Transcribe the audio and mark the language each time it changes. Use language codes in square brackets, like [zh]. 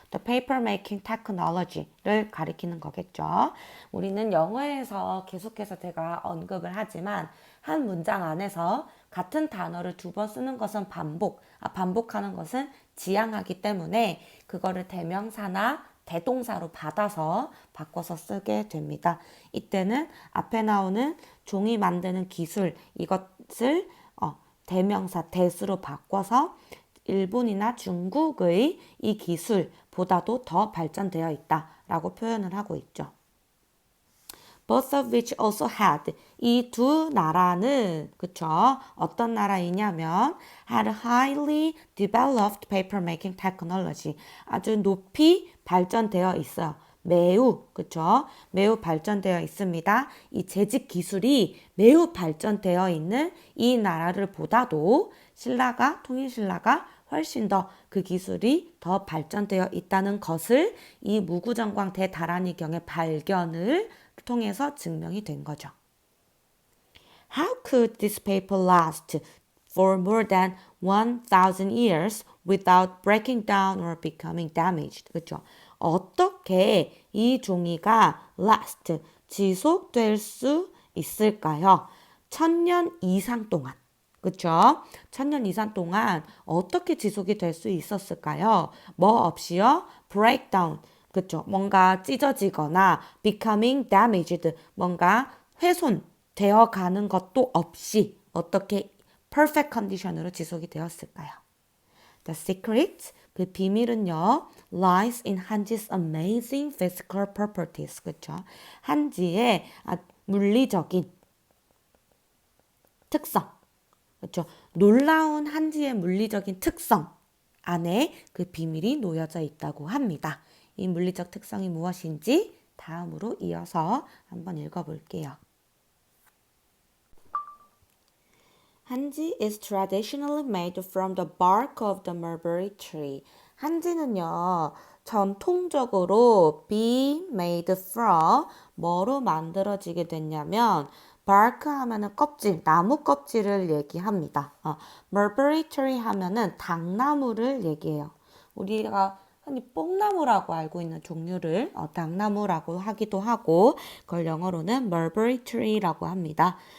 [en] The paper making technology [ko] 를 가리키는 거겠죠. 우리는 영어에서 계속해서 제가 언급을 하지만 한 문장 안에서 같은 단어를 두 번 쓰는 것은 반복하는 것은 지양하기 때문에 그거를 대명사나 대동사로 받아서 바꿔서 쓰게 됩니다. 이때는 앞에 나오는 종이 만드는 기술 이것을 대명사 대수로 바꿔서 일본이나 중국의 이 기술보다도 더 발전되어 있다라고 표현을 하고 있죠. [en] Both of which also had. [ko] 이 두 나라는 그쵸? 어떤 나라이냐면 [en] had highly developed papermaking technology. [ko] 아주 높이 발전되어 있어요. 매우 그쵸? 매우 발전되어 있습니다. 이 재직 기술이 매우 발전되어 있는 이 나라를 보다도 통일신라가 훨씬 더 그 기술이 더 발전되어 있다는 것을 이 무구정광 대다란이경의 발견을 통해서 증명이 된 거죠. [en] How could this paper last for more than 1,000 years without breaking down or becoming damaged? [ko] 그렇죠? 어떻게 이 종이가 last, 지속될 수 있을까요? 1000년 이상 동안. 그렇죠? 1000년 이상 동안 어떻게 지속이 될 수 있었을까요? 뭐 없이요? breakdown. 그렇죠? 뭔가 찢어지거나 [en] becoming damaged. [ko] 뭔가 훼손되어 가는 것도 없이 어떻게 perfect condition으로 지속이 되었을까요? [en] The secret, [ko] 그 비밀은요, [en] lies in 한지's amazing physical properties. [ko] 그렇죠? 한지의 물리적인 특성. 그렇죠? 놀라운 한지의 물리적인 특성 안에 그 비밀이 놓여져 있다고 합니다. 이 물리적 특성이 무엇인지 다음으로 이어서 한번 읽어볼게요. [en] 한지 is traditionally made from the bark of the mulberry tree. [ko] 한지는요, 전통적으로 be made from 뭐로 만들어지게 됐냐면 bark 하면은 껍질, 나무 껍질을 얘기합니다. mulberry tree 하면은 당나무를 얘기해요. 우리가 흔히 뽕나무라고 알고 있는 종류를 당나무라고 하기도 하고 그걸 영어로는 mulberry tree라고 합니다.